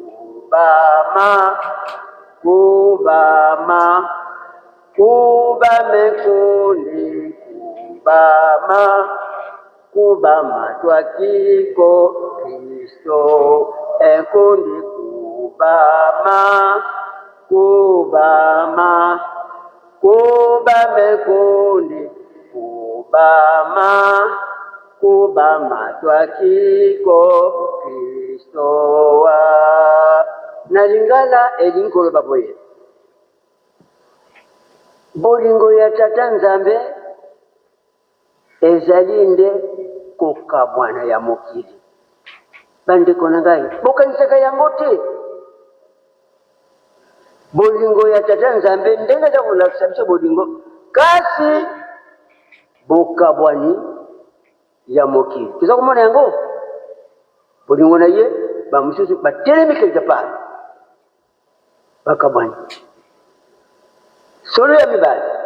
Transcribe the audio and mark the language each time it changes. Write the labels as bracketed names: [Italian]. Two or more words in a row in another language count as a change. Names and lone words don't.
[Lingala] Kubame kundi Kubama twakiko Kristo enkundi kubama kubamekundi kubama twakiko Kristowa nalingala elinkolo baboye bolingo ya tata Nzambe ezalinde koka mwana ya mokili bandeko na ngai bokanisaka yango te bolingo ya tata Nzambe ndenge za kolakisa biso bolingo kasi bokabwani ya mokili toza komona yango bolingo na ye bamosusu batelemi [French] quelque part [Lingala] bakabwani solo ya mibali